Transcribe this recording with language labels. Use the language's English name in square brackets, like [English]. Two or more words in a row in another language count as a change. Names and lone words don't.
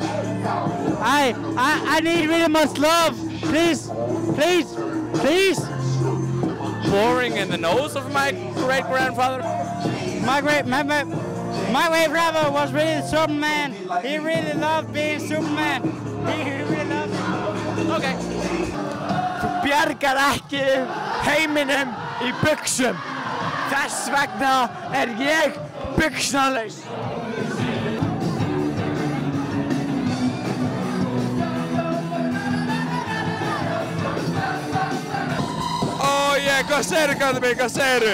[English] I need really much love. Please. Boring in the nose of my great-grandfather. My great-grandfather was really Superman. He really loved being Superman. He really loved it. Okay. [Icelandic] Þú bjargar ekki heiminum í buxum. Þess vegna ég buxnalaus. Hvað segirðu, kallinn minn, hvað segirðu?